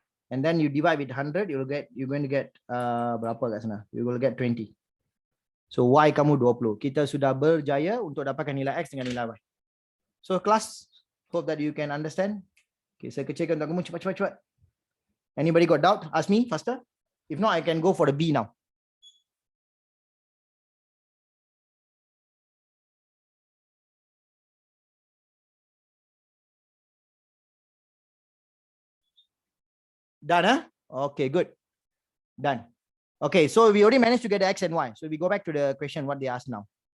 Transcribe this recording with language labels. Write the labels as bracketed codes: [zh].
[en] And then you divide with 100, you're going to get [ms] berapa kat sana? [en] You will get 20. [ms] So Y kamu 20. Kita sudah berjaya untuk dapatkan nilai X dengan nilai Y. [en] So class, hope that you can understand. [ms] Okay, saya kecilkan untuk kamu cepat. [en] Anybody got doubt? Ask me faster. If not, I can go for the B now. Done, Okay, good. Done. Okay, so we already managed to get the X and Y. So we go back to the question what they asked now.